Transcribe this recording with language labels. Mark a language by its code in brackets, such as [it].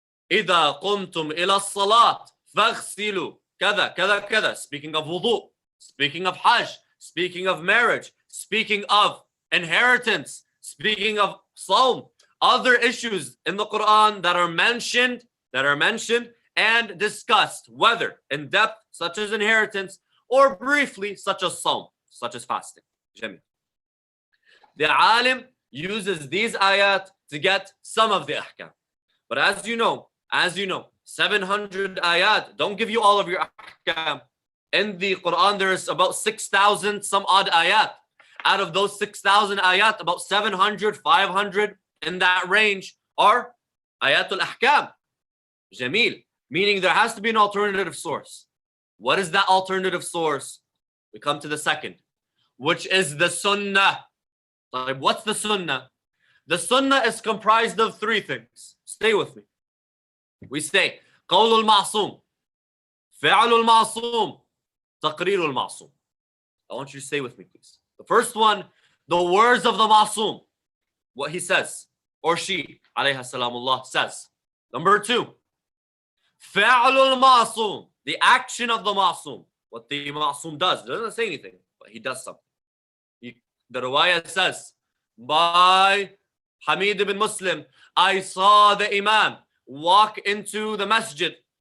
[ar] إذا قمتم إلى الصلاة فاغسلوا كذا كذا كذا. [en] Speaking of wudu, speaking of hajj, speaking of marriage, speaking of inheritance, speaking of sawm, other issues in the Quran that are mentioned and discussed, whether in depth, such as inheritance, or briefly, such as sawm, such as fasting. Jameel. The alim uses these ayat to get some of the ahkam. But as you know, 700 ayat don't give you all of your ahkam. In the Quran, there is about 6,000 some odd ayat. Out of those 6,000 ayat, about 700, 500 in that range are ayatul ahkam. Jameel. Meaning there has to be an alternative source. What is that alternative source? We come to the second, which is the sunnah. What's the sunnah? The sunnah is comprised of three things. Stay with me. We say, [ar] قول المعصوم, فعل المعصوم, تقرير المعصوم. [en] I want you to stay with me, please. The first one, the words of the Ma'soom, what he says, or she, alayha salamullah, says. Number two, [ar] فعل المعصوم, [en] the action of the ma'soom. What the ma'soom does. It doesn't say anything, but he does something. The riwayah says, by Hamid ibn Muslim, I saw the imam walk into the masjid.